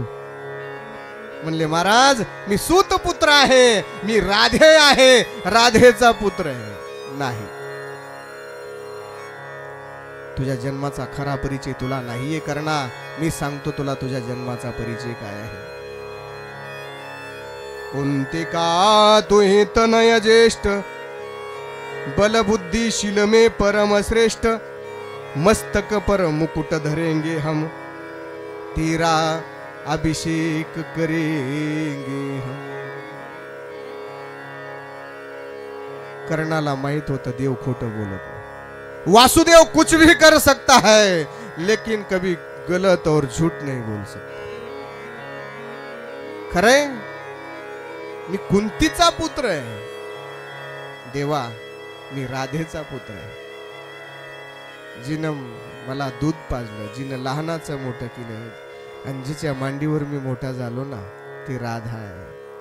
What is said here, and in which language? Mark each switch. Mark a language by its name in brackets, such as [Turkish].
[Marathi] म्हणले महाराज मी सूत पुत्र आहे, मी राधे आहे, राधेचा पुत्र आहे. नाही, तुझ्या जन्माचा खरा परिचय तुला नाहीये कर्णा. मी सांगतो तुला तुझ्या जन्माचा परिचय काय आहे. [Hindi] कोणते का तुही तनय ज्येष्ठ, बलबुद्धीशील में परम श्रेष्ठ, मस्तक पर मुकुट धरेंगे हम, तेरा अभिषेक करेंगे हम. [Marathi] कर्णाला माहित होतं देव खोटं बोलत नाही. [Hindi] वासुदेव कुछ भी कर सकता है लेकिन कभी गलत और झूठ नहीं बोल सकता. [Marathi] खरंय मी कुंतीचा पुत्र आहे. देवा मी राधेचा पुत्र आहे. जिनं मला दूध पाजलं, जिनं लहानाचं मोठं केलं, आणि जिच्या मांडीवर मी मोठा झालो ना ती राधा आहे.